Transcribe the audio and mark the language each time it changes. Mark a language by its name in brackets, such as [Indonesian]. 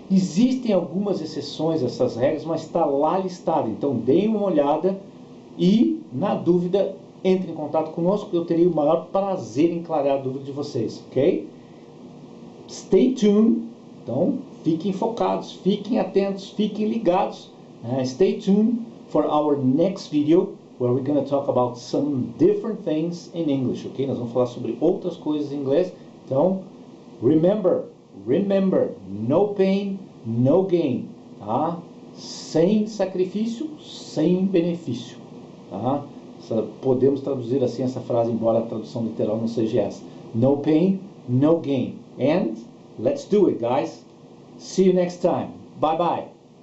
[Portuguese] Existem algumas exceções a essas regras, mas está lá listado, então deem uma olhada e, na dúvida, entre em contato conosco, eu teria o maior prazer em clarear a dúvida de vocês, ok? [English] Stay tuned, [Portuguese] então fiquem focados, fiquem atentos, fiquem ligados. [English] Stay tuned for our next video, where we're going to talk about some different things in English, ok? [Portuguese] Nós vamos falar sobre outras coisas em inglês, então, [English] remember, no pain, no gain, [Portuguese] tá? Sem sacrifício, sem benefício, tá? Podemos traduzir assim essa frase, embora a tradução literal não seja essa. [English] No pain, no gain. And let's do it, guys. See you next time. Bye bye.